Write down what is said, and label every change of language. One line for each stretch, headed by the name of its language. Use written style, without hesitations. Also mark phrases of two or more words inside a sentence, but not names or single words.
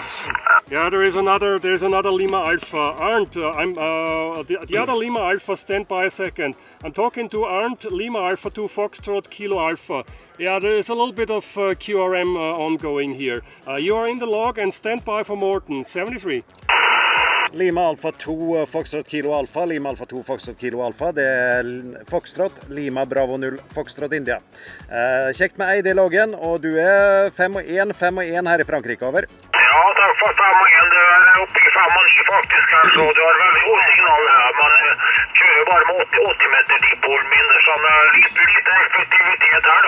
English: Yeah, there's another Lima Alpha. Arndt, the other Lima Alpha, stand by a second. I'm talking to Arndt, Lima Alpha 2, Foxtrot, Kilo Alpha. Yeah, there is a little bit of QRM ongoing here. You are in the log and stand by for Morton, 73. Lima Alpha 2 Foxtrot Kilo Alpha, Lima Alpha 2 Foxtrot Kilo Alpha,
Norwegian: det er Foxtrot, Lima Bravo 0 Foxtrot India. Kjekt med Eid i loggen, og du er 5-1 her i Frankrike, over. Ja, takk for 5-1, du er oppe i 5-9 faktisk, altså, du har veldig god signal her, man kjører bare med 80 meter dipol mindre, sånn litt effektivitet her da.